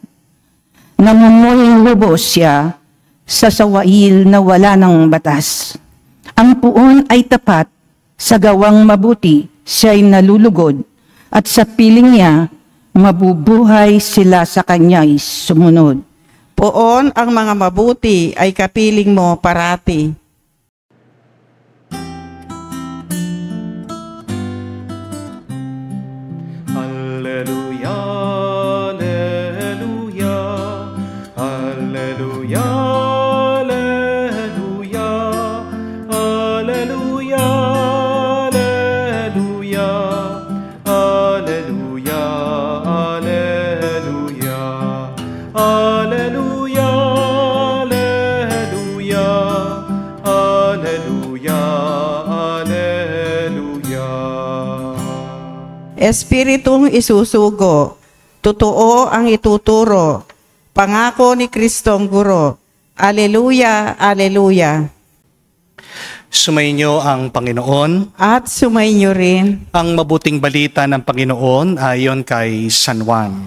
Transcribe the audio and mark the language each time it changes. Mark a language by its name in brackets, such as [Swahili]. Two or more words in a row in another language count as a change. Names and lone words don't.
[Filipino] Namumuling lubos siya sa sawail na wala ng batas. Ang puon ay tapat, sa gawang mabuti siya'y nalulugod, at sa piling niya, mabubuhay sila sa kanya'y sumunod. Poon ang mga mabuti ay kapiling mo parati. [Latin] Alleluia, alleluia, alleluia, alleluia, alleluia, alleluia, alleluia, alleluia, alleluia, alleluia, alleluia, alleluia. [Filipino] Espiritong isusugo, totoo ang ituturo, pangako ni Kristong Guro. Aleluya, aleluya. Sumainyo ang Panginoon. At sumainyo rin, Ang mabuting balita ng Panginoon ayon kay San Juan.